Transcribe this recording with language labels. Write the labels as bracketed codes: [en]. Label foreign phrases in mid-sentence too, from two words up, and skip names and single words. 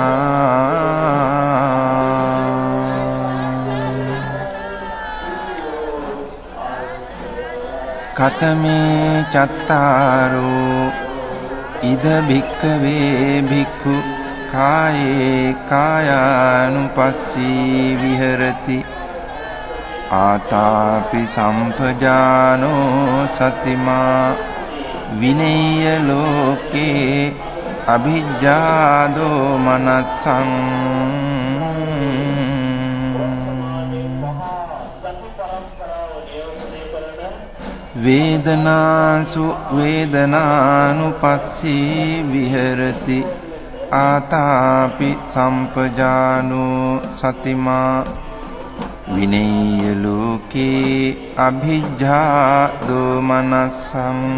[pi] කතමේ චත්තාරෝ ඉද භික්ඛවේ භික්ඛු කායේ කායානුපස්සී විහෙරති ආතාපි සම්පජානෝ සතිමා විනේය ලෝකේ අභිජ්ජාදෝ මනස්සං. වේදනාසු වේදනානුපස්සී විහෙරති ආතාපි සම්පජානෝ සතිමා විනේය ලෝකේ අභිජ්ජා දෝමනස්සං.